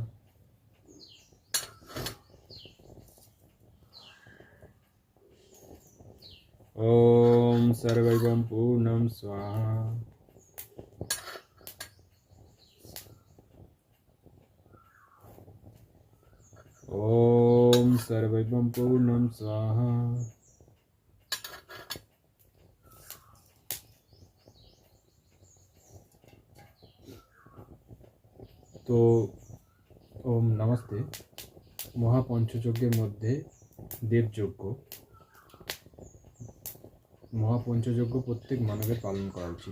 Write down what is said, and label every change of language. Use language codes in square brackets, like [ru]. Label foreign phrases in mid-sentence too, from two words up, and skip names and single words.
[sa] ॐ सर्वैवं पूर्णं स्वाहा। ॐ सर्वैवं पूर्णं स्वाहा। [bn] তো ওম নমস্তে। মহাপঞ্চযজ্ঞের মধ্যে দেবযজ্ঞ। মহাপঞ্চযজ্ঞ প্রত্যেক মানবের পালন করা উচিত।